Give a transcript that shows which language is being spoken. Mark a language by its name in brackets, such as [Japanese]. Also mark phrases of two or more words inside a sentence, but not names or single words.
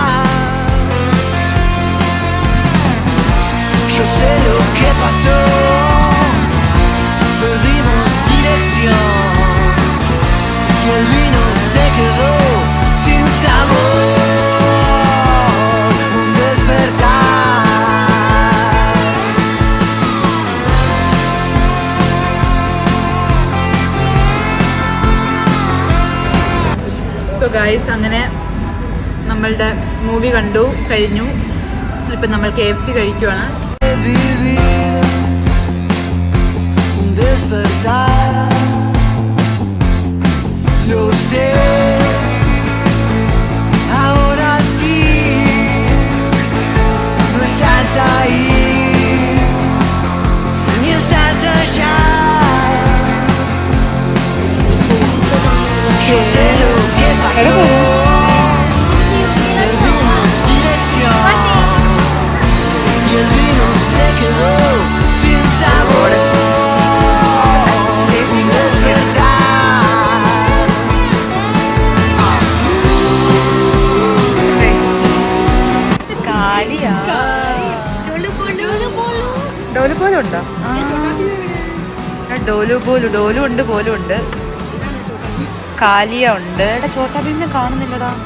[Spanish] Yo sé lo que pasó, perdimos dirección y el vino se quedó sin sabor, un despertar. [English] so guys, [Malayalam] അങ്ങനെ നമ്മൾ നമ്മളുടെ മൂവി കണ്ടു കഴിഞ്ഞു. ഇപ്പം നമ്മൾ KFC കഴിക്കുവാണ്. [Spanish] vivir un despertar. Lo sé, ahora sí, no estás ahí, ni estás allá. Yo sé lo que pasó, perdimos dirección. Y el vino se quedó sin sabor. Un despertar. [Malayalam] ഡോലു പോലും ഉണ്ടോ? ഡോലു ഉണ്ട് പോലും ഉണ്ട്. കാലിയ ഉണ്ട്. എടാ ചോട്ടാ ഭീമിനെ കാണുന്നില്ലടാ.